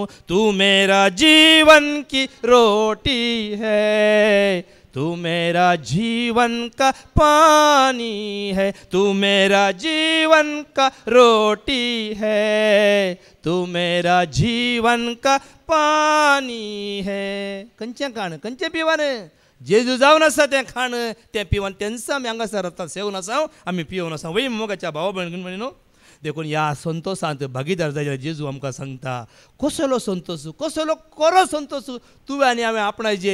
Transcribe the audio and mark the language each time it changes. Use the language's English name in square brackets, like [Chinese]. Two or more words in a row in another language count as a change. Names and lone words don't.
[Hindi] तू मेरा जीवन की रोटी है, तू मेरा जीवन का पानी है, तू मेरा जीवन का रोटी है, तू मेरा जीवन का पानी है. [Konkani] खंयचें खाण खंयचें पिवान. जेजू जावन आसा तें खाण तें पिवन तेंच आमी हांगासर आतां सेवन आसा आमी पिवन आसा. वय मोगाच्या भावा भयण म्हणून देखून ह्या संतोशांत भागीदार जाल्यार जेजू आमकां सांगता कसलो संतोश कसलो खरो संतोश तुवें आनी हांवें आपणायचे.